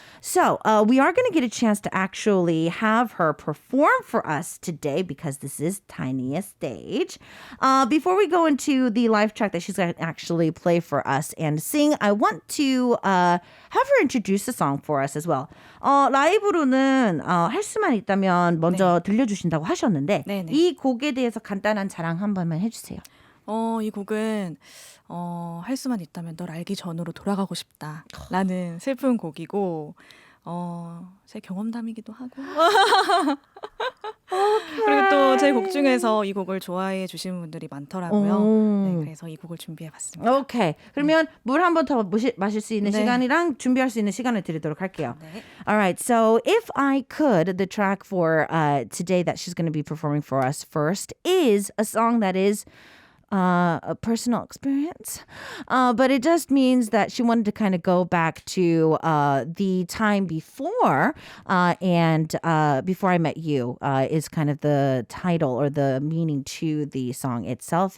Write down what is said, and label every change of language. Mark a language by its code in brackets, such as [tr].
[en] So we are going to get a chance to actually have her perform for us today because this is Tiniest Stage. Before we go into the live track that she's going to actually play for us and sing, I want to have her introduce the song for us as well. [ko] 라이브로는 할 수만 있다면 먼저 들려주신다고 하셨는데 네네. 이 곡에 대해서 간단한 자랑 한 번만 해주세요. 이 곡은 할 수만 있다면 널 알기 전으로 돌아가고 싶다라는 슬픈 곡이고 제 경험담이기도 하고 그리고 또 제 곡 중에서 이 곡을 좋아해 주시는 분들이 많더라고요. 네, 그래서 이 곡을 준비해봤습니다. [en] 오케이. [ko] 그러면 물 한 번 더 마실 수 있는 네. 시간이랑 준비할 수 있는 시간을 드리도록 할게요. 네. [en] All right. So if I could, the track for today that she's going to be performing for us first is a song that is a personal experience. But it just means that she wanted to kind of go back to the time before and Before I Met You is kind of the title or the meaning to the song itself.